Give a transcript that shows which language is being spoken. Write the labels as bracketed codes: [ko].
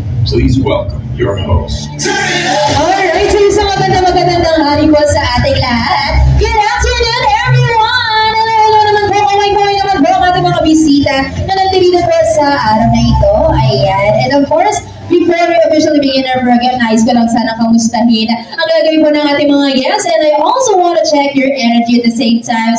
[en] Please welcome your host. [tl] Alright, so isang magandang hari po sa ating lahat. [en] Good afternoon, everyone! [tl] Hello naman po, kamay-kamay naman po ang ating mga bisita na nandito po sa araw na ito. [en] Ayan, and of course, before we officially begin our program, [tl] nais ko lang sana kamustahin ang gagawin po ng ating mga [en] guests, and I also want to check your energy at the same time.